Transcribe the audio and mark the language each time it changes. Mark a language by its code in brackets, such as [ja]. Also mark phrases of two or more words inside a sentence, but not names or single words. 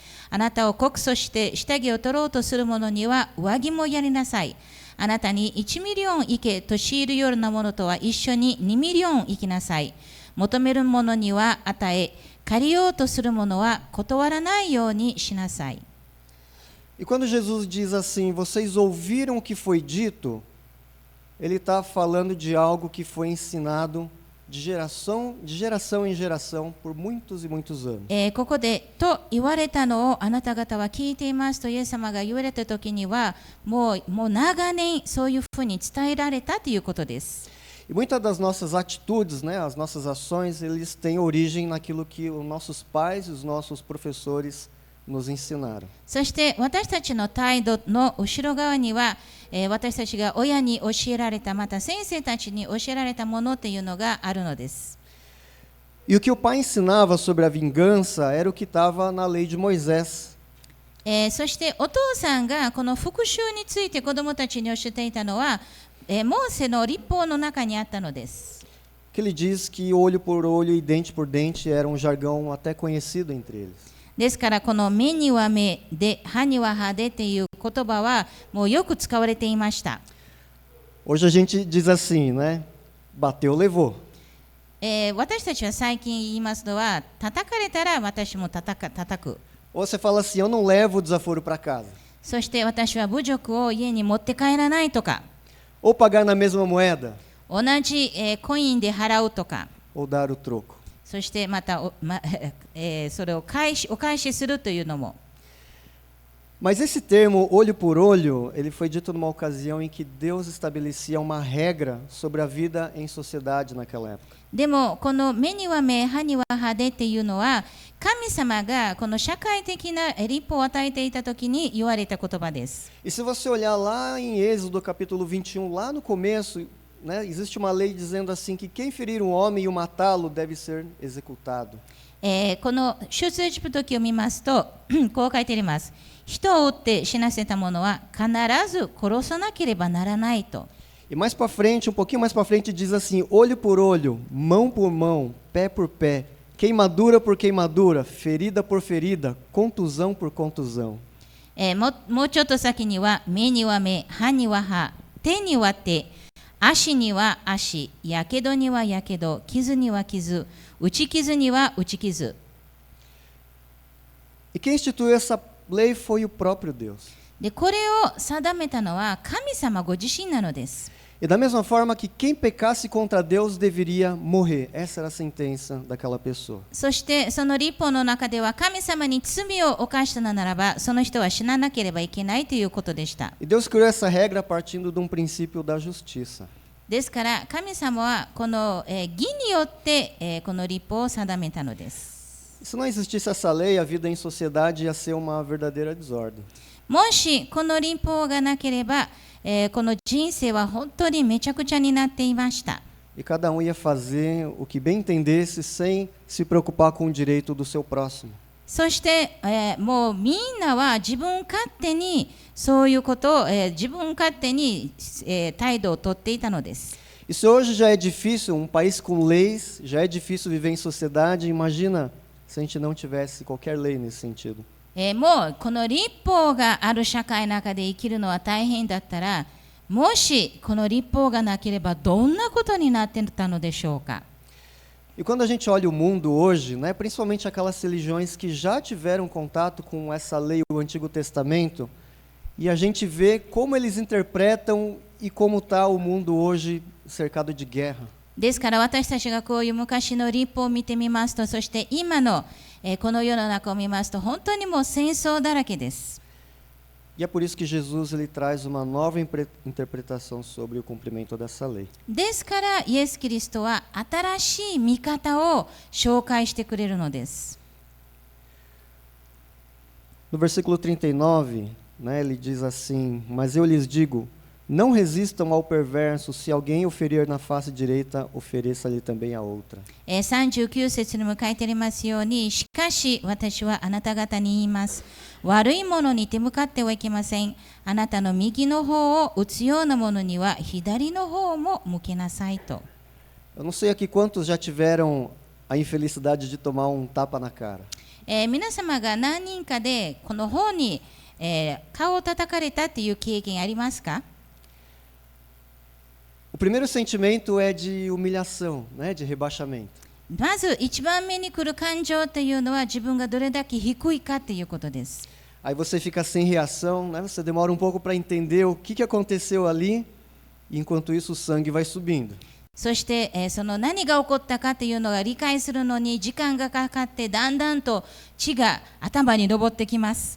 [ja] あなたを告訴して下着を取ろうとする者には上着もやりなさい。あなたに1ミリオン行けと強いるようなものとは一緒に2ミリオン行きなさい。求める者には与え、借りようとする者は断らないようにしなさい。 [pt] E quando Jesus diz assim, vocês ouviram o que foi dito, ele está falando de algo que foi ensinado de geração em geração por muitos e muitos anos. [ja] ここでと言われたのをあなた方は聞いていますとイエス様が言われたときにはもう長年そういうふうに伝えられたということです。 [pt] E muitas das nossas atitudes, né, as nossas ações, eles têm origem naquilo que os nossos pais e os nossos professores nos ensinaram. [ja] そして私たちの態度の後ろ側には、私たちが親に教えられたまた先生たちに教えられたものというのがあるのです。 [pt] E o que o pai ensinava sobre a vingança era o que estava na lei de Moisés. [ja] そしてお父さんがこの復讐について子どもたちに教えていたのは、モーセの律法の中にあったのです。 [pt] Que ele diz que olho por olho e dente por dente era um jargão até conhecido entre eles. [ja] ですからこの目には目で歯には歯でという言葉はもうよく使われていました。 [pt] Hoje a gente diz assim, né? Bateu, levou. [ja] 私たちは最近言いますのは叩かれたら私も叩く。 [pt] Ou você fala assim, eu não levo o desaforo para casa. [ja] そして私は侮辱を家に持って帰らないとか。 [pt] Ou pagar na mesma moeda. [ja] 同じ、コインで払うとか。 [pt] Ou dar o troco. [ja] そしてまたそれをお返しするというのも。 [pt] Mas esse termo, olho por olho, ele foi dito numa ocasião em que Deus estabelecia uma regra sobre a vida em sociedade naquela época. [ja] でもこの目には目、歯には歯でっていうのは神様がこの社会的な立法を与えていた時に言われた言葉です。 [pt] E se você olhar lá em Êxodo capítulo 21, lá no começo, né, existe uma lei dizendo assim que quem ferir um homem e o matá-lo deve ser executado. [ja] この出エジプト記を見ますとこう書いてあります。人を撃って死なせた者は必ず殺さなければならないと。 [pt] E mais para frente, um pouquinho mais para frente, diz assim: olho por olho, mão por mão, pé por pé, queimadura por queimadura, ferida por ferida, contusão por contusão. [ja] もうちょっと先には目には目、歯には歯、手には手、足には足、やけどにはやけど、傷には傷、打ち傷には打ち傷。 [pt] E quem instituiu essa lei foi o próprio Deus. [ja] でこれを定めたのは神様ご自身なのです。 [pt] E da mesma forma que quem pecasse contra Deus deveria morrer. Essa era a sentença daquela pessoa. [ja] そしてその立法の中では神様に罪を犯したのならばその人は死ななければいけないということでした。 [pt] E Deus criou essa regra partindo de um princípio da justiça. [ja] ですから神様はこの義によってこの立法を定めたのです。 [pt] Se não existisse essa lei, a vida em sociedade ia ser uma verdadeira desordem. [ja] もしこの立法がなければこの人生は本当にめちゃくちゃになっていました。 [pt] E cada um ia fazer o que bem entendesse sem se preocupar com o direito do seu próximo. [ja] そして、もうみんなは自分勝手にそういうことを、自分勝手に、態度をとっていたのです。 [pt] E se hoje já é difícil, um país com leis, já é difícil viver em sociedade, imagina se a gente não tivesse qualquer lei nesse sentido. [ja] もうこの立法がある社会の中で生きるのは大変だったら、もしこの立法がなければどんなことになっていたのでしょうか。 [pt] E quando a gente olha o mundo hoje, né, principalmente aquelas religiões que já tiveram contato com essa lei, o Antigo Testamento, e a gente vê como eles interpretam e como está o mundo hoje cercado de guerra. [ja] ですから私たちがこういう昔の立法を見てみますと、そして今の、この世の中を見ますと本当にもう戦争だらけです。 [pt] E é por isso que Jesus ele traz uma nova interpretação sobre o cumprimento dessa lei. [ja] ですからイエス・キリストは新しい見方を紹介してくれるのです。 [pt] No versículo 39, né, ele diz assim: Mas eu lhes digo, não resistam ao perverso, se alguém o ferir na face direita, ofereça-lhe também a outra. [ja] 39 節にも書いてありますように、しかし私はあなた方に言います。悪いものに手向かってはいけません。あなたの右の方を打つようなものには左の方も向けなさいと。 [pt] Eu não sei aqui quantos já tiveram a infelicidade de tomar um tapa na cara. [ja] 皆様が何人かでこの方に、顔を叩かれたという経験ありますか？ [pt] O primeiro sentimento é de humilhação, né, de rebaixamento. [ja] まず一番目に来る感情というのは自分がどれだけ低いかということです。 [pt] Aí você fica sem reação, né, você demora um pouco para entender o que aconteceu ali, e enquanto isso o sangue vai subindo. [ja] そして、その何が起こったかというのが理解するのに時間がかかってだんだんと血が頭に上ってきます。